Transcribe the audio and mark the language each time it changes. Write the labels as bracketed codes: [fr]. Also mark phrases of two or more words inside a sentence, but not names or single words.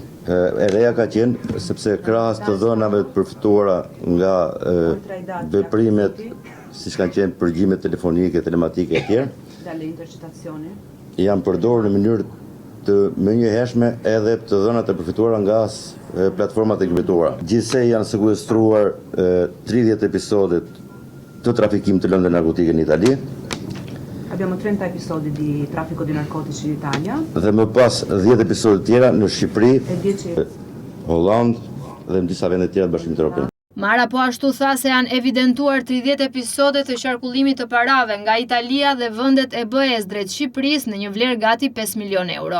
[sq] E reja ka qenë sepse krahas të dhënave të përfituara nga veprimet, siç kanë qenë përgjimet telefonike, telematike e tjerë, janë përdorur në mënyrë të menjëhershme edhe të dhënat e përfituara nga platformat e kriptuara. Gjithsej janë sekuestruar 30 episode të trafikimit të lëndëve narkotike në Itali. [it] Abbiamo 30 episodi di traffico di narcotici in Italia. [sq] Dhe më pas 10 episode tjera në Shqipëri, Holland dhe në disa vende tjera të Bashkimit Evropian. Mara po ashtu tha se janë evidentuar 30 episode të qarkullimit të parave nga Italia dhe vendet e BE-s drejt Shqipërisë në një vlerë gati 5 milion euro.